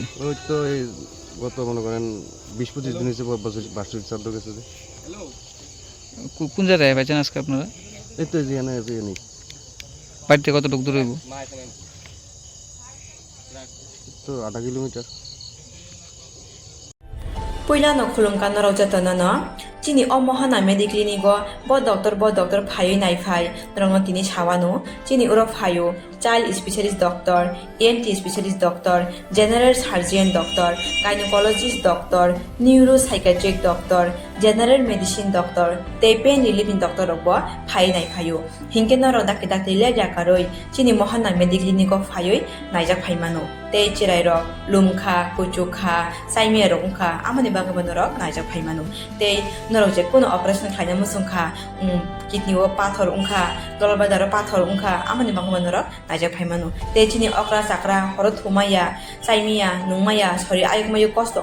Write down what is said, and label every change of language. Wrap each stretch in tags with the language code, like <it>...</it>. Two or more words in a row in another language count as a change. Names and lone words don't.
<bn>ওই তো এই গত মনে করেন 20-25 দিন হয়েছে বার্ষিক শ্রাদ্ধ গেছে। যে কোন জায়গায় পাইছেন আজকে আপনারা? এই তো এখানে বাড়ি থেকে কতটুকু দূর হইব? তো 8 কিলোমিটার।</bn> <trp>Puyla no khulungkan no rojata no chini omohana mediclinigo bo doctor phayu nai phai rongno tini chawano chini uro phayu</trp> <en>child specialist doctor, ENT specialist doctor, general surgeon doctor, gynecologist doctor, neuropsychiatric doctor, general medicine doctor</en> <trp>tei</trp> <en>pain relief in doctor</en> <trp>rok bo phai nai phaio hingke norok dakte le jakaroi chini mohana mediclinic o phaioi naijak phaimano tei chirai rok lumkha kuchukha saimia rok ungkha amoni bagabo norok naijak phaimano tei norok je kono operation khaina musungkha kidney o pathor ungkha dolbadar o pathor ungkha amoni bagabo norok naijak phaimano tei chini okra sakra horo thumaya saimia nungmaya sori ayukmayu kosto</trp>